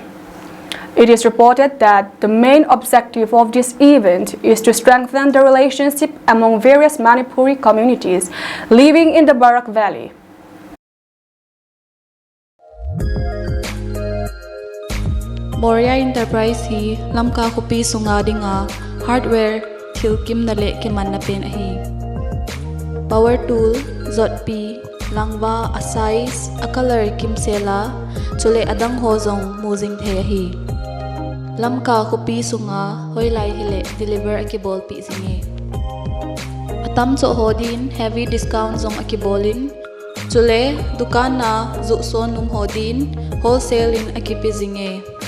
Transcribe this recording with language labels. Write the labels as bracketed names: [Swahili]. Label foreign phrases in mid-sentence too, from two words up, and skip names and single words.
[English] It is reported that the main objective of this event is to strengthen the relationship among various Manipuri communities living in the Barak Valley. [Thulung] Moria Enterprise hi lamka kopi sunga dinga hardware thilkim nale kiman na pen hi [English] power tool [Thulung] zotpi langwa asais a color kimsela chule adang hozong muzing the hi lamka kopi sunga hoilai hile deliver akibol pi singe atam cho hodin [English] heavy discount [Thulung] zong akibolin chule dukan na zu son num hodin wholesale in akipi zinge